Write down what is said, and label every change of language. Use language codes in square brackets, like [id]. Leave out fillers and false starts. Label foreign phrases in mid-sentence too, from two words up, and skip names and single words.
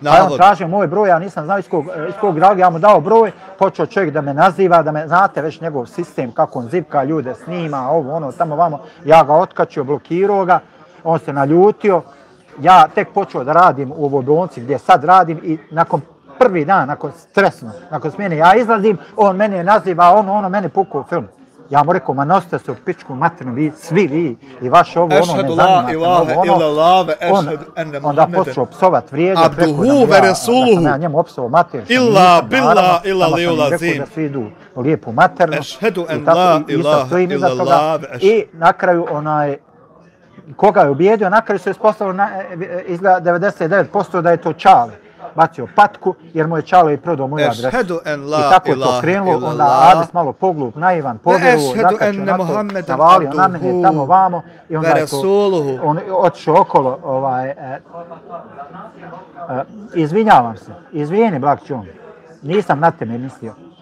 [bs] Pa je on tražio moj broj, ja nisam znao iz kog razloga, ja mu dao broj, počeo čovjek da me naziva, da me, znate već njegov sistem, kako on zipka ljude snima, ovo, ono, tamo, vamo, ja ga otkačio, blokirao ga, on se naljutio, ja tek počeo da radim u ovoj bolnici gdje sad radim i nakon prvi dan, nakon stresno, nakon smjene, ja izlazim, on mene naziva, ono mene pukao film. Ja mu rekao, ma nosite se u pičku materinu, vi, svi vi, i vaš ovo, ono, ne zanimate, onda počeo psovat, vrijeđat, rekao da sam ja njemu opsovao mater, illa billah illa li ulazim. Rekao da svi idu u lijepu maternu, [ar] أشهد أن لا إله إلا الله. [bs] I na kraju, koga je ubijedio, na kraju se ispostavilo izgleda 99% da je to Čale. Bacio patku, jer mu je Čalo i prodao moju adresu. I tako je to krenulo, onda Adis malo poglup, naivan, povjeruo, zakačio na to, navalio na mene, tamo vamo, i onda je to, on otišao okolo, izvinjavam se, izvijeni Black John, nisam na tebe mislio.